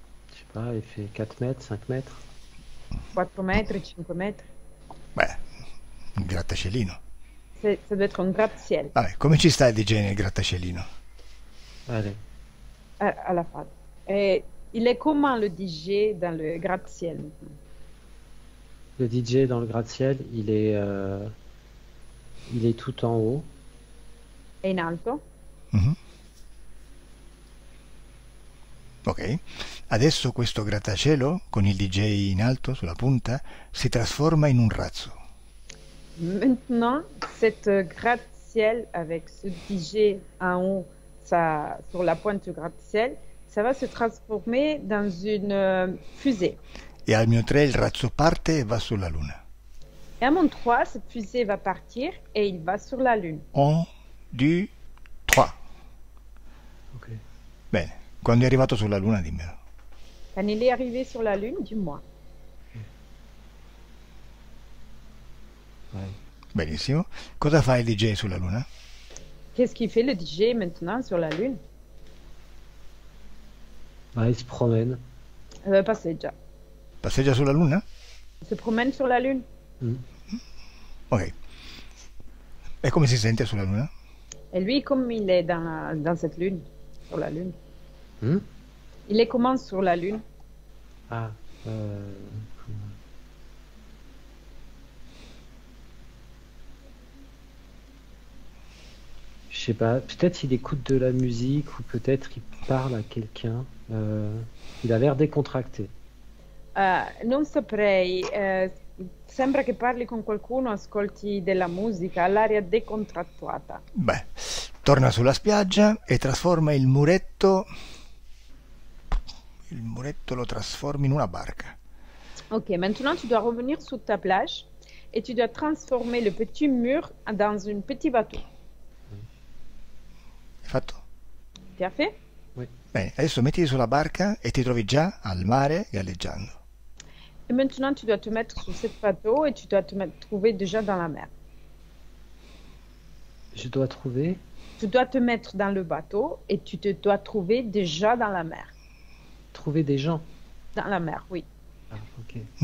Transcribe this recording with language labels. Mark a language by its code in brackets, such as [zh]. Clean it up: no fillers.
[fr] Je sais pas, il fait 4 mètres, 5 mètres. 4 mètres, 5 mètres? [it] Beh, un grattacielino. [fr] Ça doit être un gratte-ciel. [it] Vabbè, come ci sta il DJ nel grattacielino? [fr] Allez. À la fin. Et il est comment le DJ dans le gratte-ciel maintenant? Le DJ dans le gratte-ciel, il est tout en haut [it] è in alto. Mhm. Ok, adesso questo grattacielo con il DJ in alto sulla punta si trasforma in un razzo. [fr] Maintenant, cette gratte-ciel avec ce DJ en haut, ça, sur la pointe du gratte-ciel, ça va se transformer dans une fusée. [it] E al mio 3 il razzo parte e va sulla Luna. [fr] Et à mon 3, cette fusée va partir et il va sur la Lune. [it] 1, 2, 3. Ok. Bene, quando è arrivato sulla Luna dimmelo. [fr] Quand il est arrivé sur la Lune, dis-moi. Ouais. [it] Benissimo. Cosa fa il DJ sulla Luna? [fr] Qu'est-ce qu'il fait le DJ maintenant sur la Lune? Bah, il se promène. [it] Passeggia. Passeggia sulla Luna? [fr] Il se promène sur la Lune. Mm. Ok. [it] E come si sente sulla Luna? [fr] Et lui, comme il est dans cette Lune, sur la Lune, Hmm. il est comment sur la Lune? Ah. Je sais pas, peut-être il écoute de la musique ou peut-être il parle à quelqu'un. Il a l'air décontracté. [it] Non saprei, sembra che parli con qualcuno, ascolti della musica, ha l'aria decontrattuata. Beh, torna sulla spiaggia e trasforma il muretto. Il muretto lo trasforma in una barca. [fr] Ok, maintenant tu dois revenir sur ta plage et tu dois transformer le petit mur dans un petit bateau. [it] Hai fatto? [fr] Tu as fait? [it] Bene, adesso mettiti sulla barca e ti trovi già al mare galleggiando. [fr] Et maintenant tu dois te mettre sur ce bateau et tu dois te trouver déjà dans la mer. Je dois trouver. Tu dois te mettre dans le bateau et tu te dois trouver déjà dans la mer. Trouver des gens. Dans la mer, oui. Ah, ok.